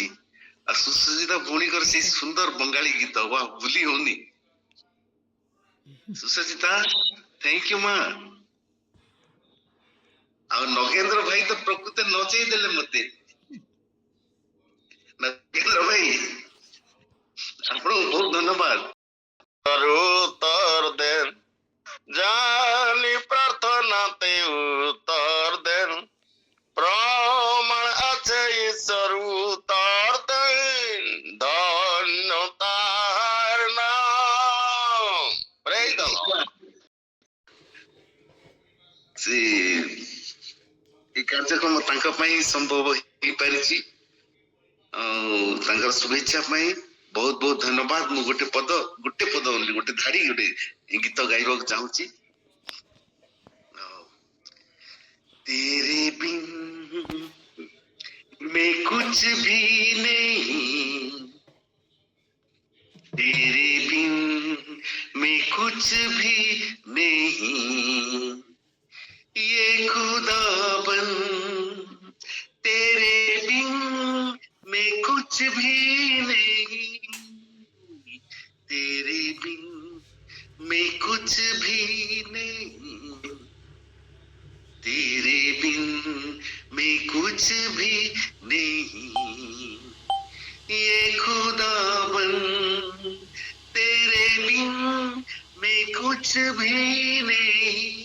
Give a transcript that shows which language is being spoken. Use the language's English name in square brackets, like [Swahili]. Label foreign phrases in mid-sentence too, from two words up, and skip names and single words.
[Odia] ଆଉ ସୁସଜିତା ଭଉଣୀଙ୍କର ସେଇ ସୁନ୍ଦର ବଙ୍ଗାଳୀ ଗୀତ ବା ଭୁଲି ହଉନି। ସୁସଜିତା [English] thank you [Odia] ମା। ଆଉ ନଗେନ୍ଦ୍ର ଭାଇ ତ ପ୍ରକୃତ ନଚେଇ ଦେଲେ ମତେ। ନଗେନ୍ଦ୍ର ଭାଇ ଆପଣଙ୍କୁ ବହୁତ ধন্যবাদ। [Bangla] উত্তর দেন, জানি প্রার্থনাতে উত্তর দেন, প্রমাণ আছে ঈশ্বর উত্তর দেন, ধন্য তার নাম। [English] Praise the Lord. [Odia] ସେ এই କାର୍ଯ୍ୟକ୍ରମ ତାଙ୍କ ପାଇଁ ସମ୍ଭବ ହେଇପାରିଛି। ଆଉ ତାଙ୍କର ଶୁଭେଚ୍ଛା ପାଇଁ ବହୁତ ବହୁତ ଧନ୍ୟବାଦ। ମୁଁ ଗୋଟେ ପଦ ବୋଲି ଗୋଟେ ଧାଡି ଗୋଟେ ଗୀତ ଗାଇବାକୁ ଚାହୁଁଛି। [Hindi] तेरे बिन मैं कुछ भी नहीं, तेरे बिन मैं कुछ भी नहीं, ये खुदाबन तेरे बिन मैं कुछ भी नहीं, तेरे बिन मैं कुछ भी नहीं, तेरे बिन मैं कुछ भी नहीं, ये खुदाबन तेरे बिन मैं कुछ भी नहीं।